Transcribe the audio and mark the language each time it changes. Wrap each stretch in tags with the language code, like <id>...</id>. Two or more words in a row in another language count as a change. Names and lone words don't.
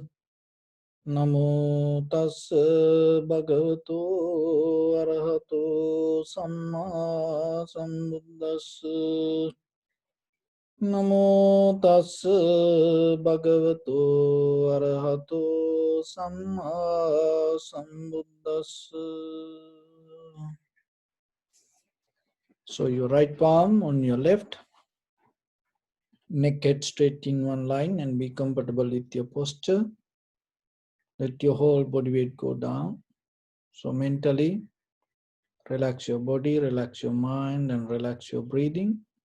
<pi>Namo tassa bhagavato arahato samma sambuddhassa. Namo tassa bhagavato arahato samma sambuddhassa.</pi> <en>So your right palm on your left, neck head straight in one line, and be comfortable with your posture. Let your whole body weight go down. So mentally, relax your body, relax your mind, and relax your breathing.</en>